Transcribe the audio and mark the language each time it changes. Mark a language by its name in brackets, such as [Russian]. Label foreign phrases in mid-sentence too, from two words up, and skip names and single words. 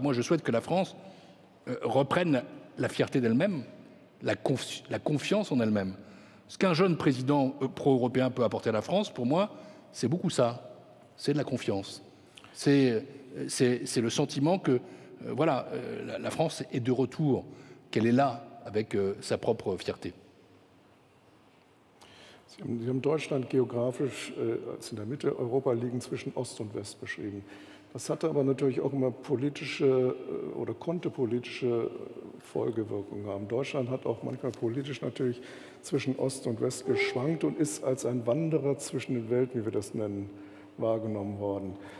[French] Moi, je souhaite que la France reprenne la fierté d'elle-même, la confiance en elle-même. Ce qu'un jeune président pro-européen peut apporter à la France, pour moi, c'est beaucoup ça. C'est de la confiance. C'est le sentiment que voilà, la France est de retour, qu'elle est là avec sa propre fierté. [German] Sie haben Deutschland geografisch als in der Mitte Europa liegen zwischen Ost und West beschrieben. Das hatte aber natürlich auch immer politische oder konnte politische Folgewirkungen haben. Deutschland hat auch manchmal politisch natürlich zwischen Ost und West geschwankt und ist als ein Wanderer zwischen den Welten, wie wir das nennen, wahrgenommen worden.